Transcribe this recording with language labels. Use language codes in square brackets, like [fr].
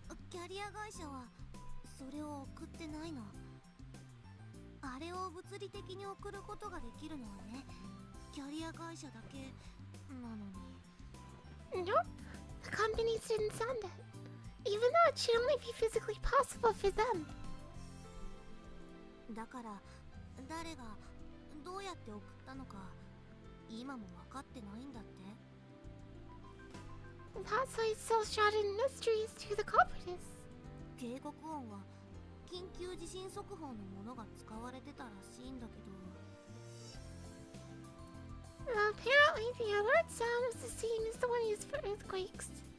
[ja] キャリア会社はそれを送ってないの。あれを物理的に送ることができるのはね、キャリア会社だけなのに。 [en] Nope, the companies didn't send it, even though it should only be physically possible for them. [ja] だから誰がどうやって送ったのか今も分かってないんだって。 [en] That's why it's still shrouded in mysteries to the culprits. [ja] 警告音は緊急地震速報のものが使われてたらしいんだけど。 [en] Apparently, the alert sound was the same as the one used for earthquakes.